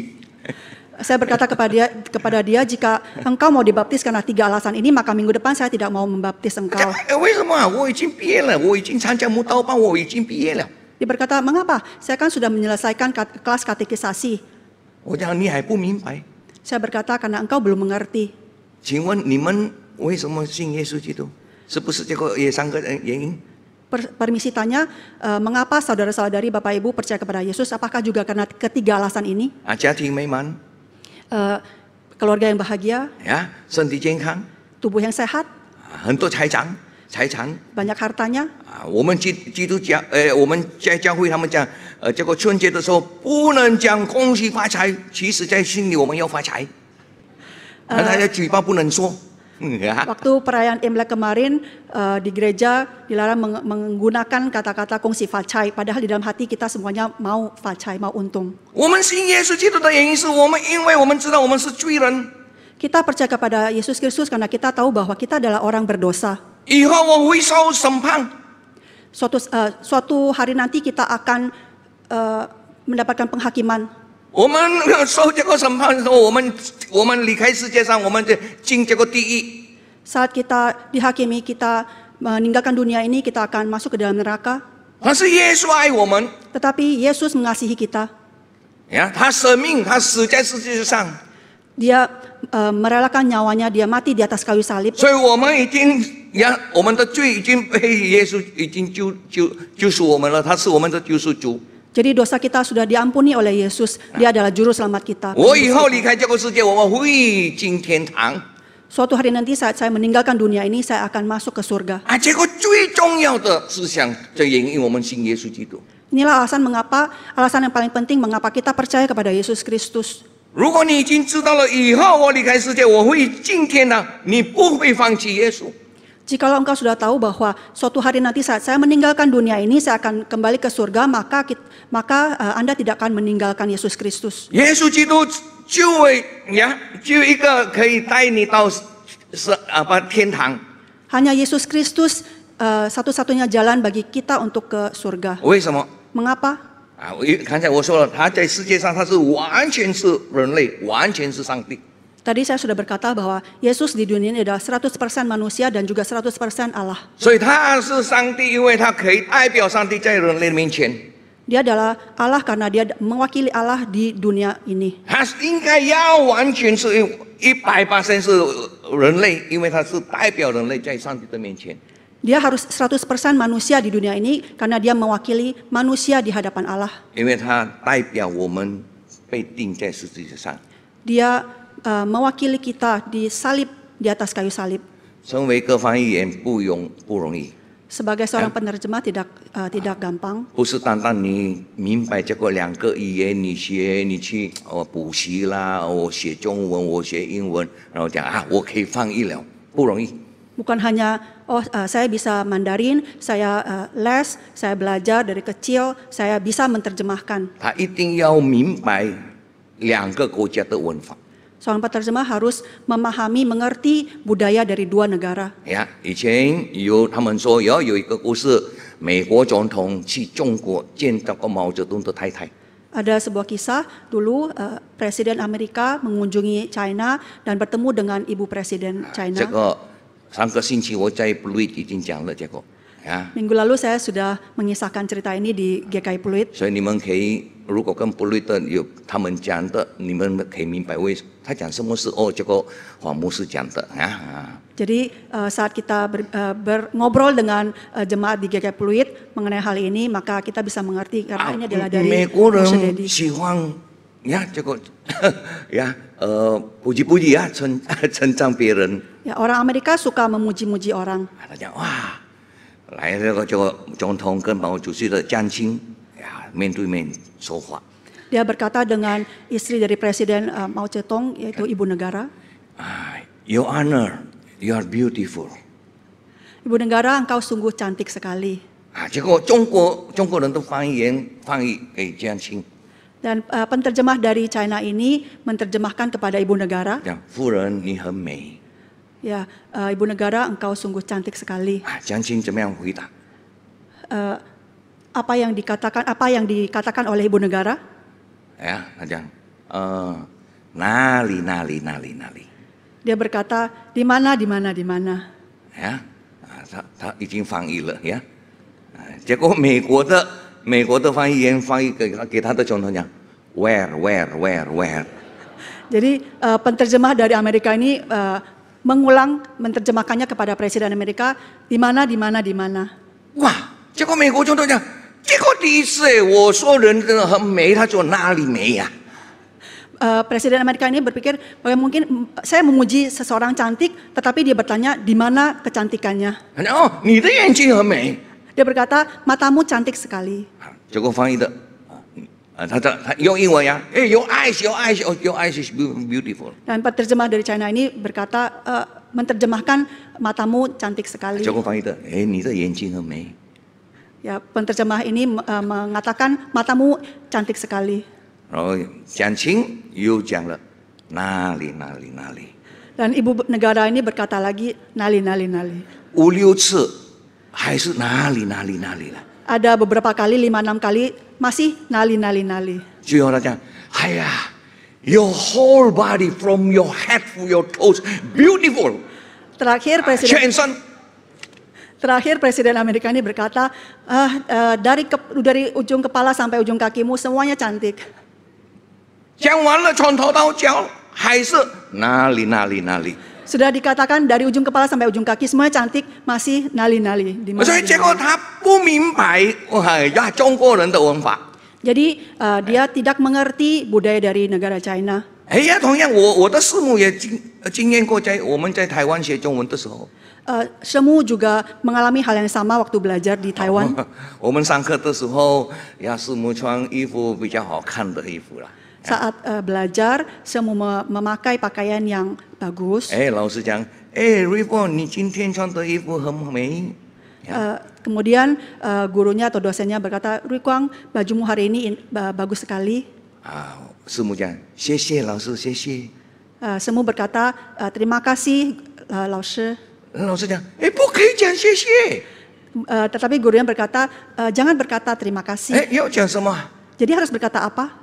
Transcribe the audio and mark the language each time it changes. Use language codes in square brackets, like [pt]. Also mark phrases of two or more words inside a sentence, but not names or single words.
[id] Saya berkata kepada dia, jika engkau mau dibaptis karena 3 alasan ini, maka minggu depan saya tidak mau membaptis engkau. [zh] 为什么？我已经毕业了，我已经参加慕道班，我已经毕业了。 [id] Dia berkata, mengapa? Saya kan sudah menyelesaikan kelas katekisasi. [zh] 我讲你还不明白。 [id] Saya berkata, karena engkau belum mengerti. [zh] 请问你们为什么信耶稣基督？是不是这个也3个原因？ [id] Permisi tanya, mengapa saudara-saudari, Bapak Ibu percaya kepada Yesus? Apakah juga karena ketiga alasan ini? [zh] 家庭美满， [id] keluarga yang bahagia, [zh] 身体健康， [id] tubuh yang sehat, [zh] 很多财产， [id] banyak hartanya. [zh] 我们基督教，我们在教会他们讲，这个春节的时候不能讲恭喜发财，其实在心里我们要发财，大家嘴巴不能说。 [id] Waktu perayaan Imlek kemarin di gereja dilarang menggunakan kata-kata [zh] 恭喜发财, [id] padahal di dalam hati kita semuanya mau facai, mau untung. [zh] 我们信耶稣基督的原因是我们，因为我们知道我们是罪人。 [id] Kita percaya kepada Yesus Kristus karena kita tahu bahwa kita adalah orang berdosa. [zh] 以后我会受审判。 [id] Suatu hari nanti kita akan mendapatkan penghakiman. [zh] 我们受这个审判的时候，我们离开世界上，我们就进这个地狱。 [id] Saat kita dihakimi, kita meninggalkan dunia ini, kita akan masuk ke dalam neraka. [zh] 但是耶稣爱我们， [id] Tetapi Yesus mengasihi kita. [zh] 他舍命，他死在世界上， [id] Dia merelakan nyawanya, dia mati di atas kayu salib. [zh] 所以我们已经我们的罪已经被耶稣已经救赎我们了，他是我们的救赎主。 [id] Jadi dosa kita sudah diampuni oleh Yesus. Dia adalah juru selamat kita. [zh] 我以后离开这个世界，我们会进天堂。 [id] Suatu hari nanti saat saya meninggalkan dunia ini, saya akan masuk ke surga. [zh] 这个最重要的思想，就因为我们信耶稣基督。 [id] Inilah alasan yang paling penting mengapa kita percaya kepada Yesus Kristus. [zh] 如果你已经知道了以后我离开世界我会进天堂，你不会放弃耶稣。 [id] Jikalau engkau sudah tahu bahwa suatu hari nanti saat saya meninggalkan dunia ini, saya akan kembali ke surga, maka Anda tidak akan meninggalkan Yesus Kristus. [zh] 耶稣基督就一个可以带你到天堂。 [id] Hanya Yesus Kristus satu-satunya jalan bagi kita untuk ke surga. [zh] 为什么？ [id] Mengapa? [zh] 刚才我说了，他在世界上他是完全是人类，完全是上帝。 [id] Tadi saya sudah berkata bahwa Yesus di dunia ini adalah 100% manusia dan juga 100% Allah. [zh] 所以他是上帝，因为他可以代表上帝在人类面前。 [id] Dia adalah Allah karena dia mewakili Allah di dunia ini. [zh] 他应该要完全是100%是人类，因为他是代表人类在上帝的面前。 [id] Dia harus 100% manusia di dunia ini karena dia mewakili manusia di hadapan Allah. [zh] 因为他代表我们被钉在十字架上。 [id] Dia mewakili kita di salib, di atas kayu salib. [zh] 成为一个翻译员不容易， [id] Sebagai seorang penerjemah tidak gampang. [zh] 不是单单你明白这个2个语言，你去补习啦，我学中文，我学英文，然后讲我可以翻译了，不容易。 [id] Bukan hanya saya bisa Mandarin, saya les, saya belajar dari kecil, saya bisa menerjemahkan. [zh] 他一定要明白2个国家的文化。 [id] Seorang penerjemah harus memahami, mengerti budaya dari dua negara. [zh] 以前他们说有一个故事，美国总统去中国见到过毛泽东的太太。 [id] Ada sebuah kisah dulu Presiden Amerika mengunjungi China dan bertemu dengan ibu Presiden China. [zh] 这个3个星期我在 Pluit 已经讲了这个。 [id] Minggu lalu saya sudah mengisahkan cerita ini di GKI Pluit. [zh] 所以你们可以，如果跟 Pluit 有他们讲的，你们可以明白他讲什么是这个黄牧师讲的 [id] Jadi saat kita ngobrol dengan jemaat di GKI Pluit mengenai hal ini, maka kita bisa mengerti karena ini adalah dari [zh] 美国人 Moshe Dedi. 喜欢这个puji-puji称赞别人。 [id] Ya, orang Amerika suka memuji-muji orang. [zh] 他讲来这个总统跟毛主席的将亲面对面说话。 [id] Dia berkata dengan istri dari Presiden Mao Zedong, yaitu ibu negara. [en] Your Honor, you are beautiful. [id] Ibu negara, engkau sungguh cantik sekali. [zh] 结果中国人的翻译员翻译给将亲。 [id] Dan penterjemah dari China ini menerjemahkan kepada ibu negara. [zh] 讲夫人你很美。 [id] Ya, ibu negara, engkau sungguh cantik sekali. [zh] 将亲怎么样回答？ [id] Apa yang dikatakan oleh ibu negara? [zh] 他讲哪里。 [id] Dia berkata di mana. [zh] 他已经翻译了结果美国的翻译员翻译给他的总统讲 where。 [id] Jadi penterjemah dari Amerika ini mengulang menerjemahkannya kepada Presiden Amerika di mana. [zh] 哇！结果美国总统讲，结果第一次我说人真的很美，他说哪里美呀？ [id] Presiden Amerika ini berpikir bahwa mungkin saya memuji seseorang cantik, tetapi dia bertanya di mana kecantikannya. [zh] 你的眼睛很美。 [id] Dia berkata matamu cantik sekali. [zh] 结果翻译的，他用英文 [en] your eyes is beautiful。 [id] Dan penerjemah dari China ini berkata menerjemahkan matamu cantik sekali. [zh] 结果翻译的，你的眼睛很美。 [id] Ya, penerjemah ini mengatakan matamu cantik sekali. [zh] 然后将亲又讲了哪里。 [id] Dan ibu negara ini berkata lagi nali. [zh] 5、6次还是哪里了。 [id] Ada beberapa kali, 5-6 kali masih nali. [zh] 最后他讲，哎呀 ， [en] Your whole body from your head to your toes beautiful， [id] Terakhir [zh] 全身。 [id] Presiden Amerika ini berkata, dari ujung kepala sampai ujung kakimu semuanya cantik. [zh] 讲完了，从头到脚还是哪里。 [id] Sudah dikatakan dari ujung kepala sampai ujung kaki semuanya cantik, masih nali. [zh] 所以结果他不明白中国人的文法。 [id] Jadi dia tidak mengerti budaya dari negara China. [zh] 哎呀，同样我的师母也经验过，我们在台湾学中文的时候， [id] Semu juga mengalami hal yang sama waktu belajar di Taiwan. [zh] 我们上课的时候，师母穿衣服比较好看的衣服啦。 [id] Saat belajar, Semu memakai pakaian yang bagus. [zh] 老师讲，Ribbon， 你今天穿的衣服很美。 [id] Kemudian gurunya atau dosennya berkata, Ruikwang, bajumu hari ini bagus sekali. [zh] 师母讲，谢谢老师，谢谢。 [id] Semu berkata, terima kasih, [zh] 老师。老师讲，不可以讲谢谢。 [id] Tetapi gurunya berkata, jangan berkata terima kasih. [zh] 要讲什么？ [id] Jadi harus berkata apa?